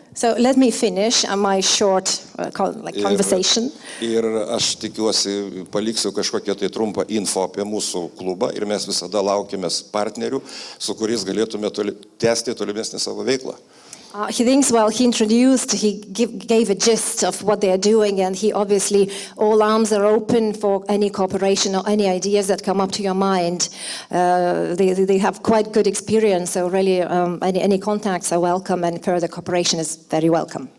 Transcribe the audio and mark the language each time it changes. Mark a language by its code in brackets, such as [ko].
[en] So let me finish my short conversation. [lt] Ir aš tikiuosi, paliksiu kažkokią tai trumpą info apie mūsų klubą ir mes visada laukiamės partnerių, su kuriais galėtume tęsti tolimesnį savo veiklą. [en] He thinks, well, he introduced, he gave a gist of what they are doing, and he obviously, all arms are open for any cooperation or any ideas that come up to your mind. They have quite good experience, so really any contacts are welcome, and further cooperation is very welcome.